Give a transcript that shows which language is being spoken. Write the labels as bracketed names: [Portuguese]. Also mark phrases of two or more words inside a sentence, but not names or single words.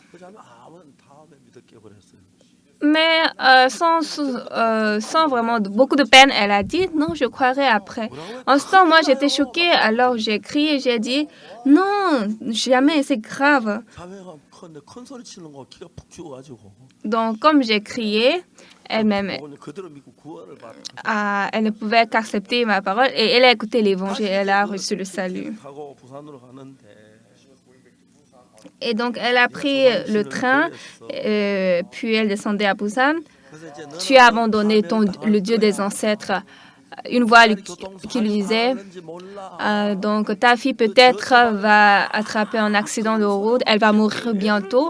[Korean] 그 자매 아무 다음에 믿을게요 그랬어요. [French] mais sans vraiment beaucoup de peine, elle a dit, non, je croirai après. En ce temps, moi, j'étais choquée, alors j'ai crié, j'ai dit, non, jamais, c'est grave. [Korean] 자매가 큰 소리 치는 거 기가 푹 죽어가지고 [French] Donc, comme j'ai crié, elle-même, [Korean] 그대로 믿고 구원을 받아. [French] elle ne pouvait qu'accepter ma parole et elle a écouté l'évangile, elle a reçu le salut. [Korean] 타고 부산으로 가는데 [French] Et donc, elle a pris le train, puis elle descendait à Busan. Tu as abandonné le Dieu des ancêtres. Une voix qui lui disait, donc ta fille peut-être va attraper un accident de route, elle va mourir bientôt.